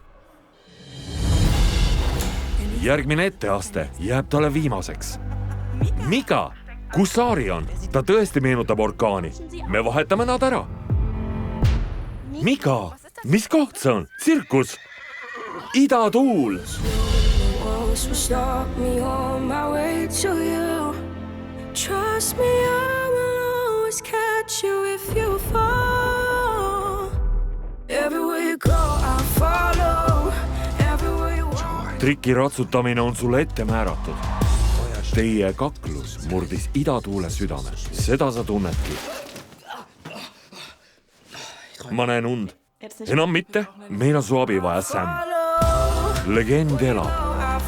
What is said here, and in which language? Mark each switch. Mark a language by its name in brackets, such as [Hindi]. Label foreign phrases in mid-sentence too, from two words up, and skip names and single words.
[Estonian] Järgmine etteaste jääb talle viimaseks. Mika, kus Aari on? Ta tõesti meenutab orkaani. Me vahetame nad ära. Mika, mis koht see on? Tsirkus? Idatuul! [English] Trust me, I will always catch you if you fall. Everywhere you go, I'll follow. Everywhere you walk. [Estonian] Triki ratsutamine on sulle ette määratud. Teie kaklus murdis idatuule südame. Seda sa tunnedki. Ma näen und. Enam mitte. Meil on su abi vaja, Sam. Legend elab.